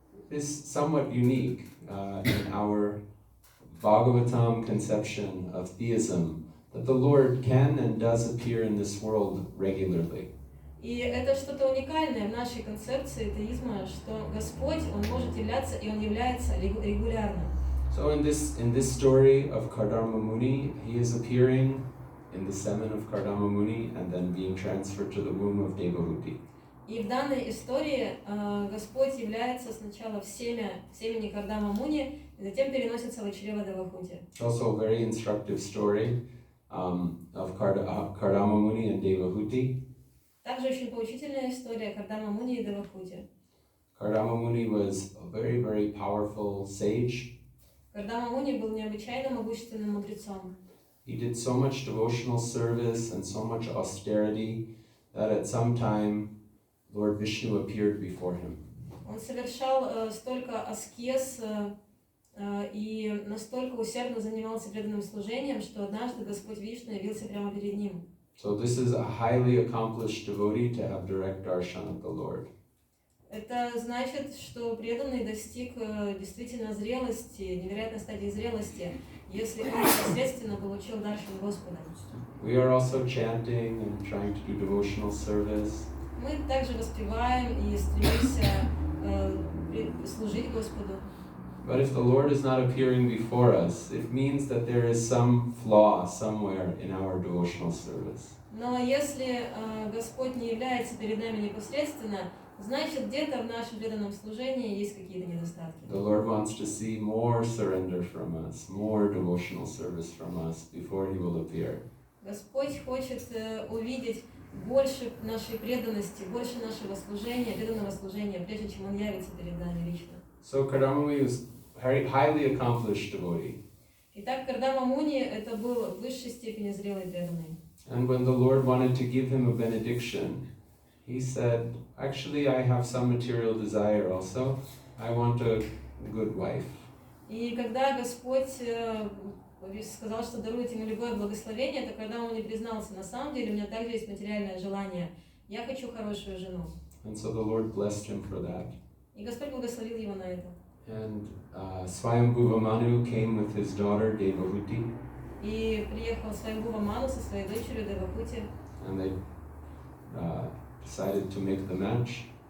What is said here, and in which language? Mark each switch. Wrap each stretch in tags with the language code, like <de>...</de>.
<en>It's somewhat unique in our Bhagavatam conception of theism that the Lord can and does appear in this world regularly.</en> <ru>И это что-то уникальное в нашей концепции теизма, что Господь, Он может являться, и Он является регулярно.</ru> <en>So in this story of Kardama Muni, he is appearing in the semen of Kardama Muni and then being transferred to the womb of Devahuti.</en> <ru>И в данной истории Господь является сначала в семени Кардама Муни, и затем переносится в чрево Девахути.</ru> <en>It's also a very instructive story of Kardama Muni and Devahuti.</en> <ru>Также очень поучительная история Кардама Муни и Девахути.</ru> <en>Kardama Muni was a very, very powerful sage.</en> <ru>Кардама Муни был необычайно могущественным мудрецом.</ru> <en>He did so much devotional service and so much austerity that at some time Lord Vishnu appeared before him.</en> <ru>Он совершал столько аскез и настолько усердно занимался преданным служением, что однажды Господь Вишну явился прямо перед ним.</ru> <en>So this is a highly accomplished devotee to have direct darshan of the Lord.</en> <ru>Это значит, что преданный достиг действительно зрелости, невероятной стадии зрелости, если он непосредственно получил даршан Господа.</ru> <en>We are also chanting and trying to do devotional service.</en> <ru>Мы также воспеваем и стремимся служить Господу.</ru> <en>But if the Lord is not appearing before us, it means that there is some flaw somewhere in our devotional service.</en> <ru>Но если Господь не является перед нами непосредственно, значит, где-то в нашем преданном служении есть какие-то недостатки.</ru> <en>The Lord wants to see more surrender from us, more devotional service from us before He will appear.</en> <ru>Господь хочет увидеть больше нашей преданности, больше нашего служения, преданного служения, прежде чем Он явится перед нами лично.</ru> <en>So Kardama Muni was a very highly accomplished devotee.</en> <ru>Итак, Кардама Муни это был в высшей степени зрелый преданный.</ru> <en>And when the Lord wanted to give him a benediction, he said, actually I have some material desire also. I want a good wife.</en> <ru>И когда Господь сказал, что дарует ему любое благословение, то когда он не признался, на самом деле у меня также есть материальное желание. Я хочу хорошую жену.</ru> <en>And so the Lord blessed him for that.</en> <ru>И Господь благословил его на это.</ru> <en>And Swayambhuva Manu came with his daughter Devahuti.</en> <ru>И приехал Свайамбхува Ману со своей дочерью Девахути.</ru> <en>And they decided to make the match.</en>